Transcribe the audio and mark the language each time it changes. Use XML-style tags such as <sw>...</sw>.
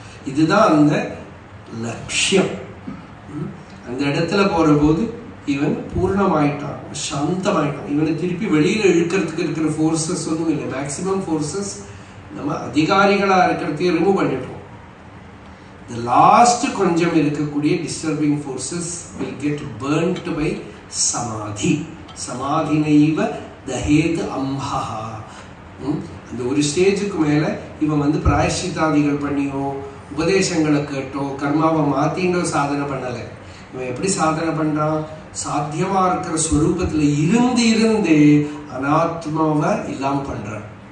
<ta>இதுதான் அந்த லட்சியம். அந்த இடத்துல போற போது இவன் பூர்ணமாயிட்டான், சாந்தமாயிட்டான். இவனை திருப்பி வெளியில இழுக்கிறதுக்கு இருக்கிற ஃபோர்ஸஸ் ஒன்றும் இல்லை. மேக்சிமம் ஃபோர்ஸஸ் நம்ம அதிகாரிகளா இருக்கிறதையும் ரிமூவ் பண்ணிட்டோம்.</ta> <en>The last</en> <ta>கொஞ்சம் இருக்கக்கூடிய</ta> <en>disturbing forces will get burnt by samadhi.</en> <sa>சமாதினைவ தஹேத் அம்ஹஹா.</sa> <ta>அந்த ஒரு ஸ்டேஜுக்கு மேல இவன் வந்து பிராயஷ்சித்தாதிகள் பண்ணியோ உபதேசங்களை கேட்டோ கர்மாவை மாத்தினோ சாதனை பண்ணலை. இவன் எப்படி சாதனை பண்றான்? சாத்தியமா இருக்கிற ஸ்வரூபத்துல இருந்து இருந்து அனாத்மாவை இல்லாம பண்றான்.</ta>